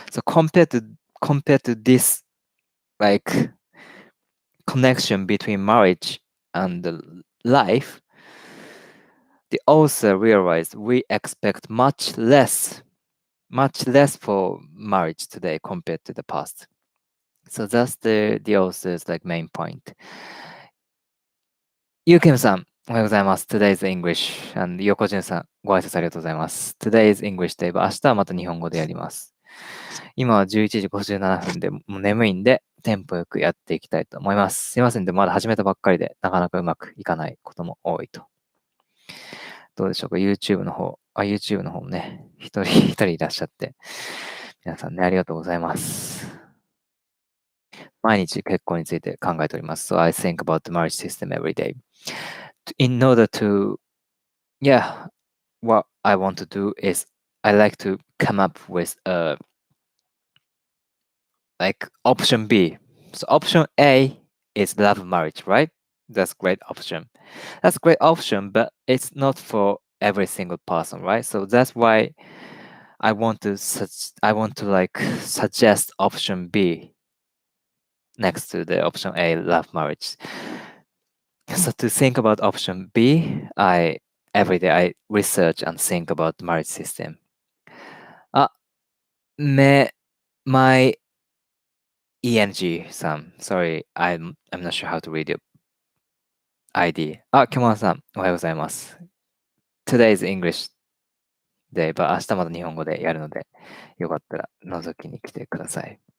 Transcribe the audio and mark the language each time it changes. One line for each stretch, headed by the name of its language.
English: So compared to this like connection between marriage and the life, the author realized we expect much less for marriage today compared to the past. So that's the author's like main point.
Japanese: ゆうけむさん、おはようございます。
English: Today's English.
Japanese: And 横順さん、ご挨拶ありがとうございます。
English: Today's English
Japanese: といえば、明日はまた日本語でやります。今は11時57分で、もう眠いんで、テンポよくやっていきたいと思います。すいませんで、まだ始めたばっかりで、なかなかうまくいかないことも多いと。どうでしょうか ?YouTube の方もね、一人いらっしゃって、皆さんね、ありがとうございます。毎日結婚について考えております。
English: So I think about the marriage system every day. In order to, yeah, what I want to do is I like to come up with like option B. So option A is love marriage, right? That's great option. That's great option, but it's not for every single person, right? So that's why I want to like suggest option B next to the option A, love marriage. So to think about option B, I every day I research and think about the marriage system. Me, my ENG さん、sorry, I'm not sure how to read your ID.
Japanese: キモンさん、おはようございます。
English: Today is English day, but
Japanese: 明日また日本語でやるので、よかったら覗きに来てください。